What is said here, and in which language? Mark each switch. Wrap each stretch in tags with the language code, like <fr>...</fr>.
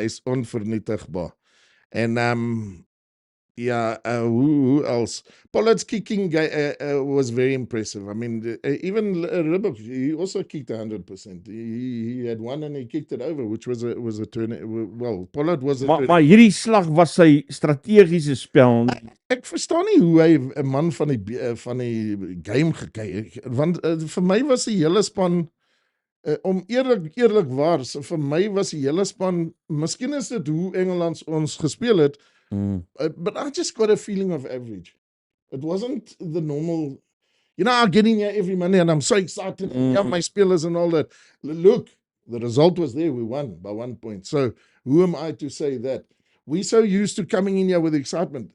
<af>Hy's onvernietigbaar. En</af> <en>who else? Pollard's kicking was very impressive. I mean, even Ribbock, he also kicked 100%. He had one and he kicked it over, which was a turn. Well, Pollard was a</en> <af>Maar hierdie slag was sy strategiese spel. Ek verstaan nie hoe hy 'n man van die game gekyk het, want vir my was die hele span om eerlikwaar, vir my was die hele span, miskien is dit hoe Engeland ons gespeel het.</af> <en>But I just got a feeling of average. It wasn't the normal, I get in here every Monday and I'm so excited.</en> <af>My spelers</af> <en>and all that. Look, the result was there. We won by 1 point. So who am I to say that? We're so used to coming in here with excitement.</en>